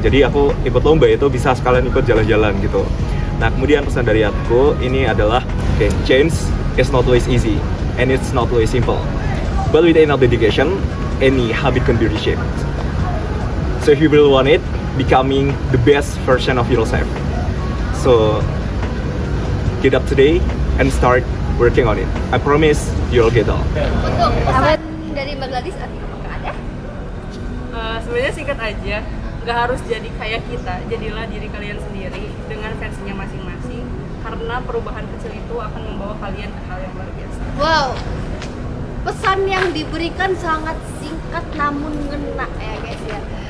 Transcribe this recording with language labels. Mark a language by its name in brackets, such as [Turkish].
[Indonesian] Jadi aku ikut lomba itu bisa sekalian ikut jalan-jalan gitu. Nah kemudian pesan dari aku ini adalah [English] change is not always easy and it's not always simple. But with enough dedication, any habit can be reshaped. So if you really want it, becoming the best version of yourself. So get up today and start working on it. I promise you'll get all. [Indonesian] Untuk pesan dari Mbak Gladys, apakah ada? Sebenarnya singkat aja, nggak harus jadi kayak kita, jadilah diri kalian sendiri dengan versinya masing-masing, karena perubahan kecil itu akan membawa kalian ke hal yang luar biasa. Wow, pesan yang diberikan sangat singkat namun ngena ya guys ya.